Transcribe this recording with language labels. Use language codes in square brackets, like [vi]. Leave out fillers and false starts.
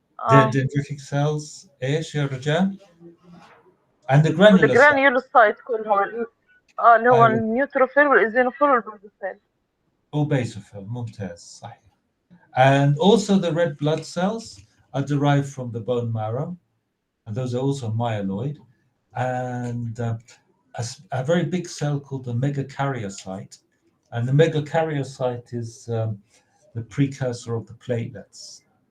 [en] dendritic cells, [ar] ايش يا رجال؟ [en] and the granular cells. [ar] والجرانيولوسايت كلهم. اللي هو ايوه النيوتروفيل والايزينوفيل والبازوفيل. وبيسوفيل ممتاز صحيح. [en] And also the red blood cells are derived from the bone marrow, and those are also myeloid. And a very big cell called the megakaryocyte. And the megakaryocyte is the precursor of the platelets.